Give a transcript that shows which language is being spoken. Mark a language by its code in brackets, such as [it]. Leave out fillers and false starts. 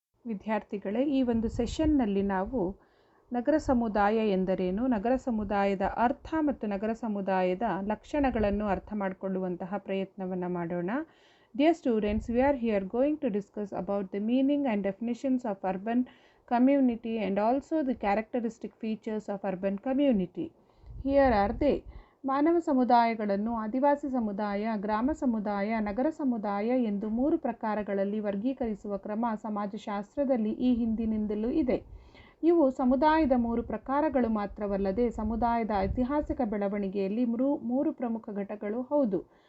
[kn] ವಿದ್ಯಾರ್ಥಿಗಳೇ, ಈ ಒಂದು ಸೆಷನ್ನಲ್ಲಿ ನಾವು ನಗರ ಸಮುದಾಯ ಎಂದರೇನು, ನಗರ ಸಮುದಾಯದ ಅರ್ಥ ಮತ್ತು ನಗರ ಸಮುದಾಯದ ಲಕ್ಷಣಗಳನ್ನು ಅರ್ಥ ಮಾಡಿಕೊಳ್ಳುವಂತಹ ಪ್ರಯತ್ನವನ್ನು ಮಾಡೋಣ. [en] Dear students, we are here going to discuss about the meaning and definitions of urban community and also the characteristic features of urban community. Here are they. [kn] ಮಾನವ ಸಮುದಾಯಗಳನ್ನು ಆದಿವಾಸಿ ಸಮುದಾಯ, ಗ್ರಾಮ ಸಮುದಾಯ, ನಗರ ಸಮುದಾಯ ಎಂದು 3 ಪ್ರಕಾರಗಳಲ್ಲಿ ವರ್ಗೀಕರಿಸುವ ಕ್ರಮ ಸಮಾಜಶಾಸ್ತ್ರದಲ್ಲಿ ಈ ಹಿಂದಿನಿಂದಲೂ ಇದೆ. ಇವು ಸಮುದಾಯದ 3 ಪ್ರಕಾರಗಳು ಮಾತ್ರವಲ್ಲದೆ ಸಮುದಾಯದ ಐತಿಹಾಸಿಕ ಬೆಳವಣಿಗೆಯಲ್ಲಿ 3 ಪ್ರಮುಖ ಘಟಕಗಳು ಹೌದು.